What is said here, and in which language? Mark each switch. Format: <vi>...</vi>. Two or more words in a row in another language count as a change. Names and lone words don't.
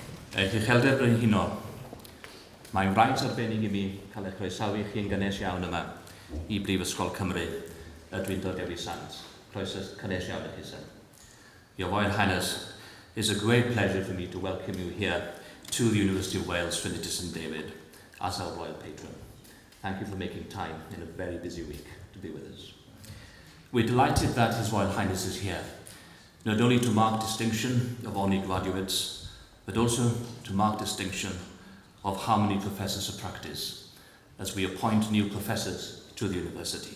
<cy>Uchelder Brenhino, mae'n rhaid arbennig I mi cael eich croesawu chi'n gynnes iawn yma I Brifysgol Cymru, y dwi'n dod Dewi Sant. Croeso cynnes iawn I chi, sir.</cy> <en>Your Royal Highness, it is a great pleasure for me to welcome you here to the University of Wales, Trinity St David, as our Royal Patron. Thank you for making time in a very busy week to be with us. We're delighted that His Royal Highness is here, not only to mark distinction of honorary graduates, but also to mark distinction of Harmony Professors of Practice, as we appoint new professors to the university.</en>